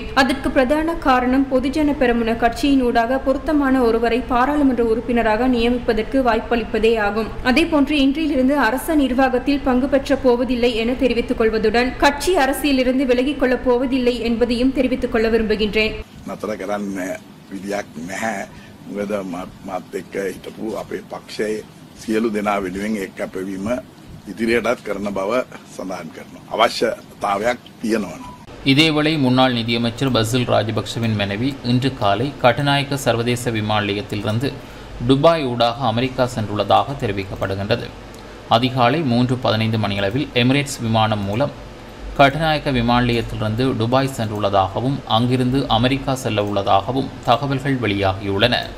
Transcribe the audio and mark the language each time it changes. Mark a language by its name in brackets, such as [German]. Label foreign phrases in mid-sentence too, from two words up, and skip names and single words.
[Tamil] அதற்கு பிரதான காரணம் பொதுஜன பெரமுன கட்சியினூடாக பொருத்தமான ஒருவரை பாராளுமன்ற உறுப்பினராக நியமிப்பதற்கு வாய்ப்பளிப்பதே ஆகும். அதேபோன்று இன்றிலிருந்து அரச நிர்வாகத்தில் பங்கு பெற்ற போவதில்லை என தெரிவித்துக் கொள்வதுடன் கட்சி அரசியலிருந்து விலகிக் கொள்ளப் போவதில்லை என்பதையும் தெரிவித்துக் கொள்ள விரும்புகின்றேன். [Sinhala] මොකද මාත් එක්ක හිටපු අපේ පක්ෂයේ සියලු දෙනා වෙනුවෙන් එක් කැපවීම ඉදිරියටත් කරන බව සඳහන් කරනවා. අවශ්‍යතාවයක් තියෙනවා. [Tamil] இதேவேளை முன்னாள் நிதியமைச்சர் பெசில் ராஜபக்ஷவின் மனைவி இன்று காலை கட்டுநாயக்க சர்வதேச விமான நிலையத்திலிருந்து துபாய் ஊடாக அமெரிக்கா சென்றுள்ளதாக தெரிவிக்கப்படுகின்றது. அதிகாலை 3:15 மணியளவில் எமிரேட்ஸ் விமானம் மூலம் கட்டுநாயக்க விமான நிலையத்திலிருந்து துபாய் சென்றுள்ளதாகவும் அங்கிருந்து அமெரிக்கா செல்ல உள்ளதாகவும் தகவல்கள் வெளியாகியுள்ளன.